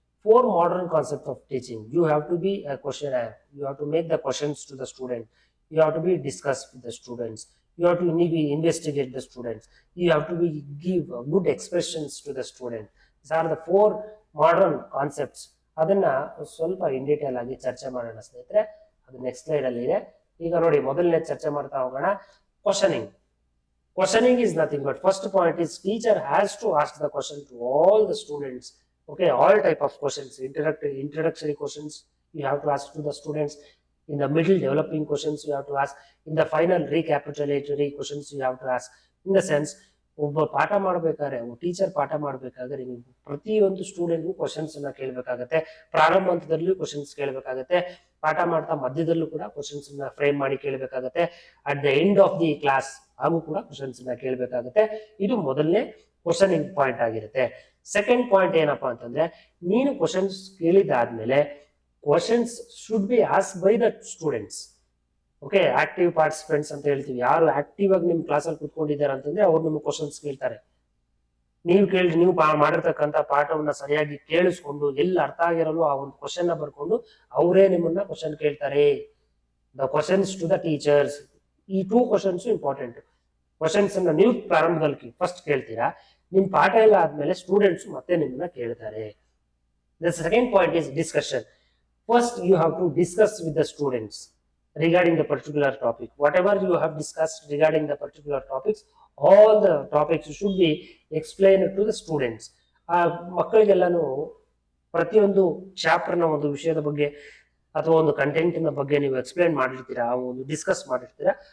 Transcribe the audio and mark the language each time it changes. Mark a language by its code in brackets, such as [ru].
[en] 4 modern concepts of teaching. You have to be a questionnaire. You have to make the questions to the student. You have to be discussed with the students. You have to investigate the students. You have to give good expressions to the student. These are the 4 modern concepts. [kn] ಅದನ್ನ ಸ್ವಲ್ಪ in detail ಆಗಿ ಚರ್ಚೆ ಮಾಡೋಣ ಸ್ನೇಹಿತರೆ. ಅದು next slide ಅಲ್ಲಿ ಇದೆ. ಈಗ ನೋಡಿ, ಮೊದಲನೇ ಚರ್ಚೆ ಮಾಡ್ತಾ ಹೋಗೋಣ. Questioning. [en] Questioning is nothing but, first point is, teacher has to ask the question to all the students. Okay, all type of questions. Introductory questions you have to ask to the students. In the middle, developing questions you have to ask. In the final, recapitulatory questions you have to ask. In the sense, [kn] ಒಬ್ಬ ಪಾಠ ಮಾಡ್ಬೇಕಾದ್ರೆ teacher ಪಾಠ ಮಾಡ್ಬೇಕಾದ್ರೆ ನೀವು ಪ್ರತಿಯೊಂದು ಸ್ಟೂಡೆಂಟ್ಗೂ questions ಅನ್ನ ಕೇಳ್ಬೇಕಾಗತ್ತೆ. ಪ್ರಾರಂಭ ಹಂತದಲ್ಲೂ ಕ್ವಶನ್ಸ್ ಕೇಳ್ಬೇಕಾಗತ್ತೆ, ಪಾಠ ಮಾಡ್ತಾ ಮಧ್ಯದಲ್ಲೂ ಕೂಡ ಕ್ವಶನ್ಸ್ ಅನ್ನ ಫ್ರೇಮ್ ಮಾಡಿ ಕೇಳ್ಬೇಕಾಗತ್ತೆ, [en] at the end of the class [kn] ಹಾಗೂ ಕೂಡ ಕ್ವಶನ್ಸ್ ಅನ್ನ ಕೇಳ್ಬೇಕಾಗತ್ತೆ. ಇದು ಮೊದಲನೇ ಕ್ವಶನಿಂಗ್ ಪಾಯಿಂಟ್ ಆಗಿರುತ್ತೆ. ಸೆಕೆಂಡ್ ಪಾಯಿಂಟ್ ಏನಪ್ಪಾ ಅಂತಂದ್ರೆ, ನೀನು questions ಕೇಳಿದಾದ್ಮೇಲೆ [en] Questions should be ask by the students. [kn] Okay, active participants ಅಂತ ಹೇಳ್ತೀವಿ. ಯಾರು ಆಕ್ಟಿವ್ ಆಗಿ ನಿಮ್ ಕ್ಲಾಸಲ್ಲಿ ಕುತ್ಕೊಂಡಿದ್ದಾರೆ ಅಂತಂದ್ರೆ ಅವ್ರು ನಿಮ್ಗೆ ಕ್ವಶನ್ಸ್ ಕೇಳ್ತಾರೆ. ನೀವು ಮಾಡಿರ್ತಕ್ಕಂಥ ಪಾಠವನ್ನ ಸರಿಯಾಗಿ ಕೇಳಿಸ್ಕೊಂಡು ಎಲ್ಲಿ ಅರ್ಥ ಆಗಿರಲು ಆ ಒಂದು ಕ್ವಶನ್ ನ ಬರ್ಕೊಂಡು ಅವರೇ ನಿಮ್ಮನ್ನ ಕ್ವಶನ್ ಕೇಳ್ತಾರೆ. [en] The questions to the teachers. ಈ 2 questions important. [kn] ಕ್ವಶನ್ಸ್ ಅನ್ನ ನೀವು ಪ್ರಾರಂಭದಲ್ಲಿ ಫಸ್ಟ್ ಕೇಳ್ತೀರಾ, ನಿಮ್ ಪಾಠ ಎಲ್ಲ ಆದ್ಮೇಲೆ ಸ್ಟೂಡೆಂಟ್ಸ್ ಮತ್ತೆ ನಿಮ್ಮನ್ನ ಕೇಳ್ತಾರೆ. [en] The second point is discussion. First you have to discuss with the students regarding the particular topic. Whatever you have discussed regarding the particular topics, all the topics should be explained to the students. [kn] ಮಕ್ಕಳಿಗೆಲ್ಲಾನು ಪ್ರತಿಯೊಂದು chapter ನ ಒಂದು ವಿಷಯದ ಬಗ್ಗೆ ಅಥವಾ ಒಂದು content ನ ಬಗ್ಗೆ ನೀವು ಎಕ್ಸ್ಪ್ಲೈನ್ ಮಾಡಿರ್ತೀರಾ, ಒಂದು ಡಿಸ್ಕಸ್ ಮಾಡಿರ್ತೀರಾ.